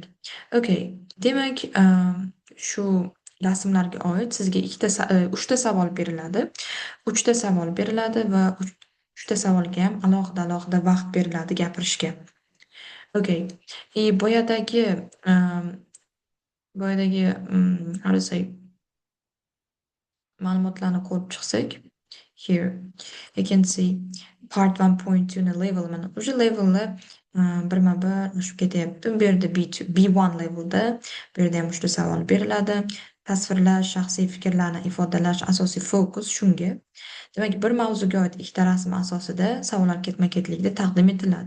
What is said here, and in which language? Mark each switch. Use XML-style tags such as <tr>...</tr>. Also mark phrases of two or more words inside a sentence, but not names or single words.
<uz>Okay. Demak, shu rasmlarga oid sizga uchta savol beriladi. Uchta savol beriladi va uchta savolga ham alohida vaqt beriladi gapirishga.</uz> <en>Okay. Boyadagi how to say,</en> <uz>ma'lumotlarni ko'rib chiqsak,</uz> <en>here you can see part 1.2 ni level,</en> <uz>mana o'sha levelni birma-bir oshib ketyapti. Bu yerda B1 levelda, bu yerda ham uchta savol beriladi. Tasvirlash, shaxsiy fikrlarni ifodalash, asosiy fokus shunga. Demak, bir mavzuga oid ikkita rasm asosida savollar ketma-ketlikda taqdim etiladi.</uz>